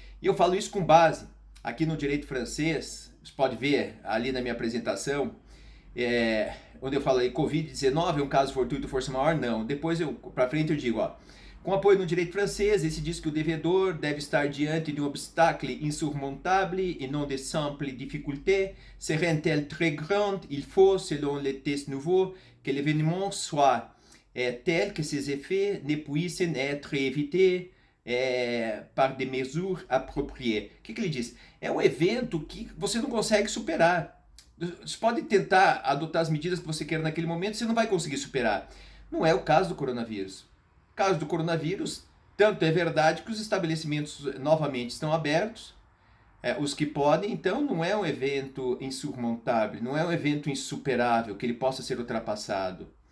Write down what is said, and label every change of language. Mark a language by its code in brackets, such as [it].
[pt] E eu falo isso com base aqui no direito francês, você pode ver ali na minha apresentação, onde eu falo aí, Covid-19 é um caso fortuito força maior? Não. Depois, para frente, eu digo, com apoio no direito francês, esse diz que o devedor deve estar diante de um [fr] obstacle insurmontable et non de simple difficulté. Serait-elle très grande? Il faut, selon les tests nouveaux, que l'événement soit tel que ses effets ne puissent être évités par des mesures appropriées. [pt] O que ele diz? É um evento que você não consegue superar. Você pode tentar adotar as medidas que você quer naquele momento, você não vai conseguir superar. Não é o caso do coronavírus. No caso do coronavírus, tanto é verdade que os estabelecimentos novamente estão abertos, os que podem, então não é um evento insurmontável, não é um evento insuperável, que ele possa ser ultrapassado.